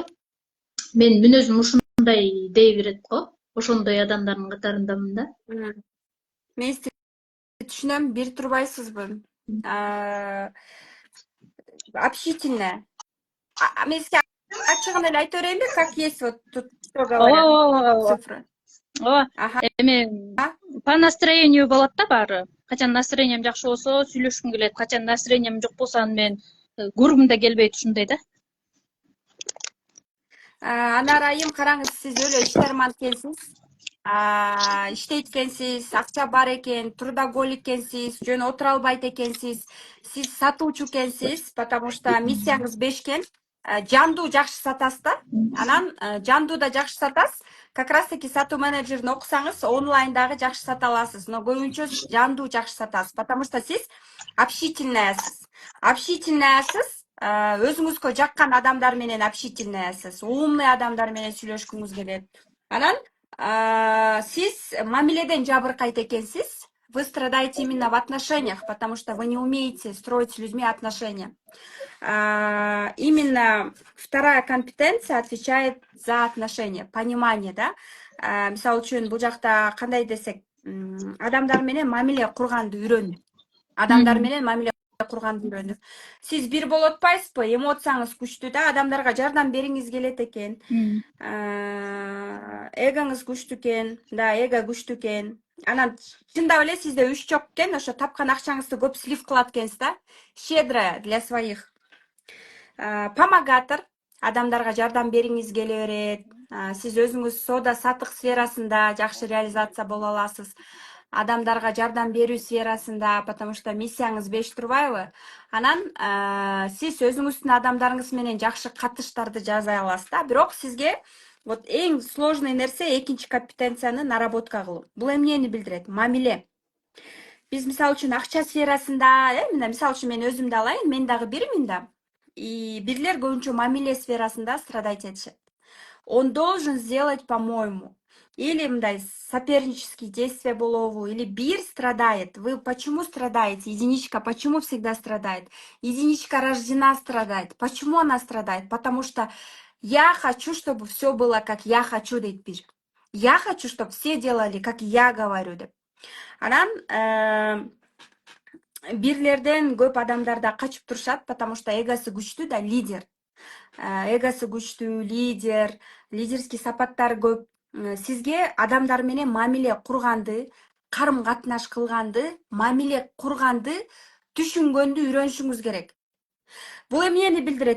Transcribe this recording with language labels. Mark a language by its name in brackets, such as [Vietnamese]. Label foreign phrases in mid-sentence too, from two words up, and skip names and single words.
[Kyrgyz] Мен мүнөзүм ушундай дей берет го. Ошондой адамдардын катарындамын да. Мен сизди түшүнөм, бир турбайсызбы? [Russian] Общительная. [Kyrgyz] Мен сизге ачыгын эле айта берейинби, [Russian] как есть вот тут что говорят цифры. [Kyrgyz] Эми [Russian] по настроению [Kyrgyz] болот да баары. Качан настроением жакшы болсо сүйлөшкүм келет, качан настроением жок болсо мен көргүм да келбейт, ушундай да. Анар Айым, караңыз, сиз өлө иштерман экенсиз. Иштейт экенсиз, акча бар экен, трудоголик экенсиз, жөн отура албайт экенсиз. Сиз сатуучу экенсиз, [Russian] потому что [Kyrgyz] миссияңыз бешкен. Жандуу жакшы сатасыз да. Анан жандуу да жакшы сатасыз. [Russian] Как раз таки [Kyrgyz] сатуу менеджерин окусаңыз, онлайн дагы жакшы сата аласыз. Но көбүнчө жандуу жакшы сатасыз, [Russian] потому что [Kyrgyz] сиз общительныйсыз. Өзүңүзгө жаккан адамдар менен общительныйсыз. Умный адамдар менен сүйлөшкүңүз келет. Анан сиз мамиледен жабыркайт экенсиз. [Russian] Вы страдаете именно в отношениях, потому что вы не умеете строить с людьми отношения. Именно вторая компетенция отвечает за отношения, понимание, да. [Kyrgyz] Мисалы үчүн бул жакта кандай десек, адамдар менен мамиле курганды үйрөнүп. Сиз бир болуп атпайсызбы? Эмоцияңыз күчтүү да, адамдарга жардам бериңиз келет экен. Эгоңуз күчтүү экен, да, эго күчтүү экен. Анан чындап эле сизде үч жок экен, ошо тапкан акчаңызды көп слив кылат экенсиз да. [Russian] Щедрая для своих. [Kyrgyz] Помогатор, адамдарга жардам бериңиз келе берет. Сиз өзүңүз соода сатык сферасында жакшы реализация боло аласыз. Адамдарга жардам берүү сферасында, [Russian] потому что [Kyrgyz] миссияңыз беш турбайбы? Анан сиз өзүңүздүн адамдарыңыз менен жакшы катыштарды жасай аласыз да. Бирок сизге Вот эң сложный нерсе экинчи компетенцияны наработка кылуу. Бул эмнени билдирет? Мамиле. Биз мисалы үчүн акча сферасында, мына мисалы үчүн мен өзүмдү алайын, мен дагы бирмин да. И бирлер көбүнчө мамиле сферасында страдать этишет. [Russian] Он должен сделать, по-моему, или мындай сопернические действия болобу, или бир страдает. Вы почему страдаете? Единичка почему всегда страдает? Единичка рождена страдать. Почему она страдает? Потому что я хочу, чтобы все было, как я хочу, [Kyrgyz] дейт бир. [Russian] Я хочу, чтобы все делали, как я говорю, [Kyrgyz] деп. Анан бирлерден көп адамдар да качып турушат, [Russian] потому что [Kyrgyz] эгосы күчтүү да, лидер. Эгосы күчтүү, лидерский сапаттар көп. Сизге адамдар менен мамиле курганды, карым катнаш кылганды, мамиле курганды түшүнгөндү үйрөнүшүңүз керек. Бул эмнени билдирет?